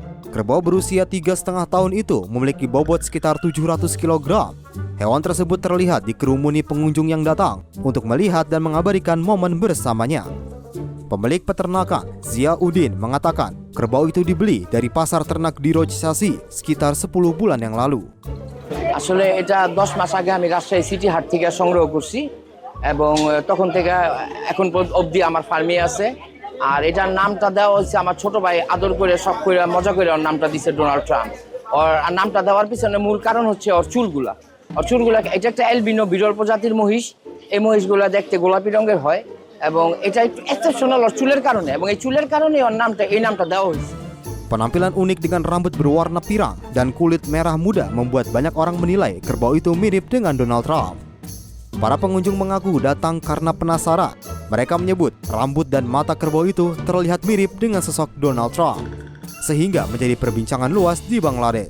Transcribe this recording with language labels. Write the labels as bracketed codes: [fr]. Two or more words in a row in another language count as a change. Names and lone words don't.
[id] Kerbau berusia 3,5 tahun itu memiliki bobot sekitar 700 kg. Hewan tersebut terlihat dikerumuni pengunjung yang datang untuk melihat dan mengabadikan momen bersamanya. Pemilik peternakan, Zia Udin, mengatakan kerbau itu dibeli dari pasar ternak di Rojsasi sekitar 10 bulan yang lalu. [bn] আসলে এটা 10 মাস আগে আমি রাজশাহী সিটি হাট থেকে সংগ্রহ করছি এবং তখন থেকে এখন অবধি আমার ফার্মে আছে। আর এটার নামটা দেওয়া হয়েছে আমার ছোট ভাই আদর করে শখ করে মজা করে ওর নামটা দিয়েছে ডোনাল্ড ট্রাম্প। ওর নামটা দেওয়ার পিছনে মূল কারণ হচ্ছে ওর চুলগুলা। এটা একটা অ্যালবিনো বিরল প্রজাতির মহিষ। এই মহিষগুলা দেখতে গোলাপি রঙের হয় এবং এটা একটু এক্সেপশনাল ওর চুলের কারণে এবং এই চুলের কারণে ওর নামটা দেওয়া হয়েছে। [id] Penampilan unik dengan rambut berwarna pirang dan kulit merah muda membuat banyak orang menilai kerbau itu mirip dengan Donald Trump. Para pengunjung mengaku datang karena penasaran. Mereka menyebut rambut dan mata kerbau itu terlihat mirip dengan sosok Donald Trump, sehingga menjadi perbincangan luas di Bangladesh.